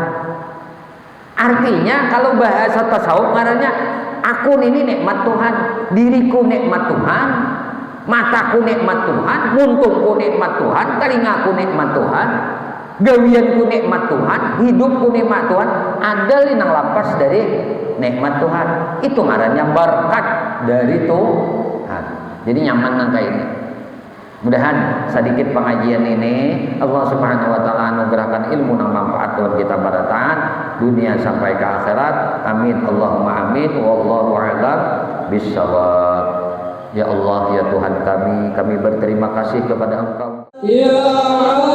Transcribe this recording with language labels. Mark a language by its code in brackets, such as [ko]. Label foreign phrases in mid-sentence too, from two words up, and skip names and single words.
[bjn] Artinya kalau bahasa tasawuf ngarannya aku ini nikmat Tuhan, diriku nikmat Tuhan, mataku nikmat Tuhan, muntungku nikmat Tuhan, telingaku nikmat Tuhan, gawianku nikmat Tuhan, hidupku nikmat Tuhan, ada linang lapas dari nikmat Tuhan. Itu ngarannya berkat dari Tuhan. Jadi nyaman nangka ini. Mudahan sedikit pengajian ini Allah [ar] سبحانه وتعالى [bjn] anugerahkan ilmu nang manfaat buat kita baratan dunia sampai ke akhirat. [ar] آمين اللهم آمين. والله أعلم بالصواب. [id] Ya Allah ya Tuhan kami berterima kasih kepada Engkau. Ya